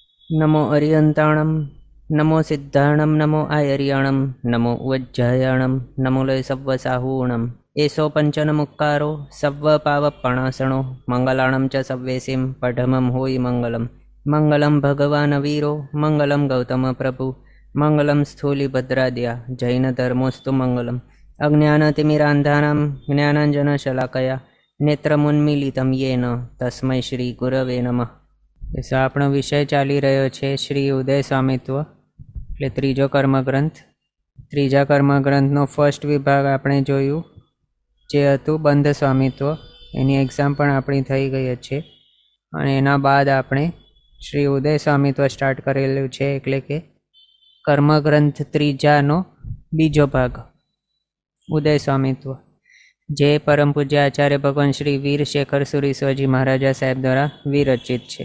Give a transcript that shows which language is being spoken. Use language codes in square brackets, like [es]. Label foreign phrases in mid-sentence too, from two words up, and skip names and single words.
[pra] नमो अरियंताणं नमो सिद्धाणं नमो आयर्याणं नमो उज्जयाणं नमो लय सव्वसाहूणम् एषो पंचनमुक्कारो सव्वपावपणासणो मंगलाणं च सव्वेसिं पठमं होयि मंगलम् [sa] मंगलं भगवान् वीरो मंगलं गौतम प्रभु मंगलं स्थूलिभद्राद्या जैनधर्मोऽस्तु मंगलम् अज्ञानतिमिरान्धानां ज्ञानाञ्जनशलाकया नेत्रमुन्मीलितं येन तस्मै श्रीगुरवे नमः। [gu] આપણો વિષય ચાલી રહ્યો છે શ્રી ઉદય સ્વામિત્વ એટલે ત્રીજો કર્મગ્રંથ। ત્રીજા કર્મગ્રંથનો ફર્સ્ટ વિભાગ આપણે જોયું જે હતું બંધ સ્વામિત્વ, એની એક્ઝામ પણ આપણી થઈ ગઈ છે અને એના બાદ આપણે શ્રી ઉદય સ્વામિત્વ સ્ટાર્ટ કરેલું છે, એટલે કે કર્મગ્રંથ ત્રીજાનો બીજો ભાગ ઉદય સ્વામિત્વ, જે પરમ પૂજ્ય આચાર્ય ભગવાન શ્રી વીર શેખર સુરીશ્વરજી મહારાજા સાહેબ દ્વારા વિરચિત છે।